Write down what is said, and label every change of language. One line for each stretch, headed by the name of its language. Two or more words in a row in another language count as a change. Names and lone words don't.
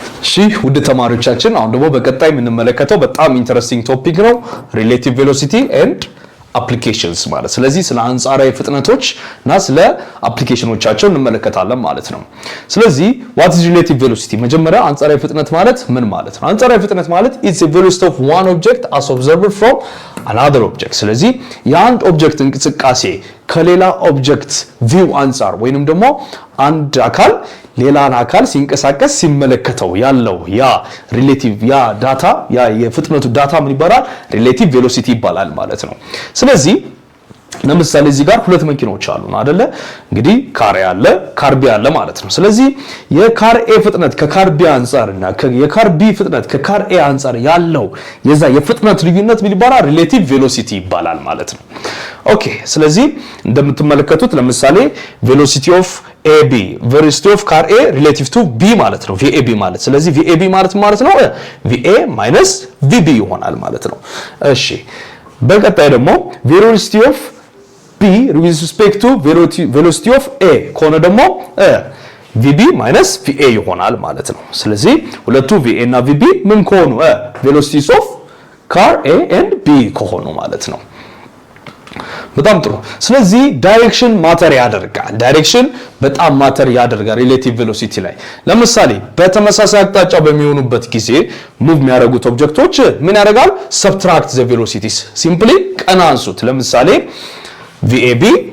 Amharic: እሺ ውድ ተማሪዎቻችን አሁን ደግሞ በቀጣይ የምንመለከተው በጣም
English: interesting topic
Amharic: ነው
English: relative velocity and applications
Amharic: ማለት ስለዚህ ስለ አንጻራዊ ፍጥነቶች እና ስለ አፕሊኬሽኖቻቸው እንመለከታለን ማለት ነው ስለዚህ
English: what is relative velocity
Amharic: መጀመሪያ አንጻራዊ ፍጥነት ማለት ምን ማለት ነው አንጻራዊ ፍጥነት ማለት
English: it's a velocity of one object as observed from another object
Amharic: ስለዚህ የአንድ ኦብጀክት እንቅስቃሴ ከሌላ ኦብጀክት ቪው አንጻር ወይንም ደግሞ አንድ አካል ሌላን አካል ሲንቀሳቀስ ሲመለከተው ያለው ያ ሪሌቲቭ ያ ዳታ ያ የፍጥነቱ ዳታ ምን ይባላል
English: relative velocity
Amharic: ይባላል ማለት ነው ስለዚህ ለምሳሌ እዚህ ጋር ሁለት መኪኖች አሉ አይደለ እንግዲህ ካር ኤ አለ ካር ቢ አለ ማለት ነው ስለዚህ የካር ኤ ፍጥነት ከካር ቢ አንፃርና የካር ቢ ፍጥነት ከካር ኤ አንፃር ያለው የዛ የፍጥነት ልዩነት ምን ይባላል
English: relative velocity
Amharic: ይባላል ማለት ነው ኦኬ ስለዚህ እንደምትመለከቱት ለምሳሌ
English: velocity of
Amharic: AB
English: velocity of car A relative to B
Amharic: ማለት ነው VAB ማለት ስለዚህ VAB ማለት ነው VA minus VB ይሆናል ማለት ነው እሺ በቀጣይ ደግሞ
English: velocity of B with respect to velocity of A
Amharic: ከሆነ ደግሞ VB minus VA ይሆናል ማለት ነው ስለዚህ ሁለቱ VA እና VB ምን ከሆኑ
English: velocities of car A and B
Amharic: ከሆኑ ማለት ነው በጣም ጥሩ ስለዚህ ዳይሬክሽን ማተር ያደርጋል ዳይሬክሽን በጣም ማተር ያደርጋል
English: relative velocity
Amharic: ላይ ለምሳሌ በተመሳሳይ አቅጣጫ በሚሆኑበት ጊዜ ሙቭ የሚያደርጉት ኦብጀክቶች ምን ያደርጋል
English: subtract the velocities simply
Amharic: ቀናንሱት ለምሳሌ VAB